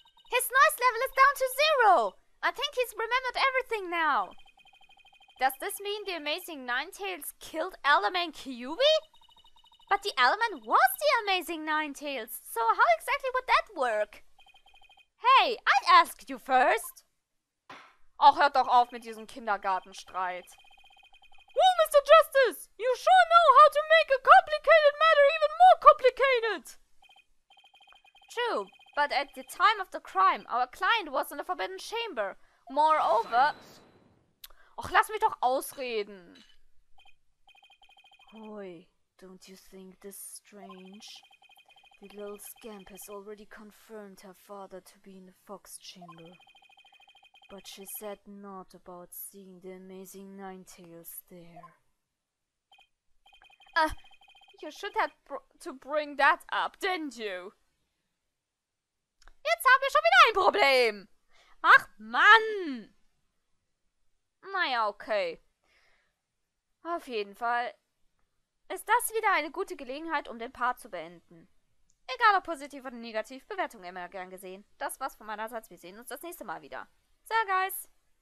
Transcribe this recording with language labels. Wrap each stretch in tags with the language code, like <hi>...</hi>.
<en>His noise level is down to 0! I think he's remembered everything now. Does this mean the amazing Ninetales killed Elderman Kyubi? But the Elderman was the amazing Ninetales, so how exactly would that work? Hey, I'd ask you first.</en> <de>Ach, hört doch auf mit diesem Kindergartenstreit.</de> <en>Well, Mr. Justice, you sure know how to make a complicated matter even more complicated. True, but at the time of the crime, our client was in the Forbidden Chamber. Moreover...</en> <de>Ach, lass mich doch ausreden.</de> <en>Boy, don't you think this strange? The little scamp has already confirmed her father to be in the fox chamber. But she said not about seeing the amazing Ninetales there. You should have to bring that up, didn't you?</en> <de>Jetzt haben wir schon wieder ein Problem. Ach, Mann. Naja, okay. Auf jeden Fall ist das wieder eine gute Gelegenheit, um den Part zu beenden. Egal ob positiv oder negativ, Bewertung immer gern gesehen. Das war's von meinerseits. Wir sehen uns das nächste Mal wieder.</de> <en>So, guys.</en>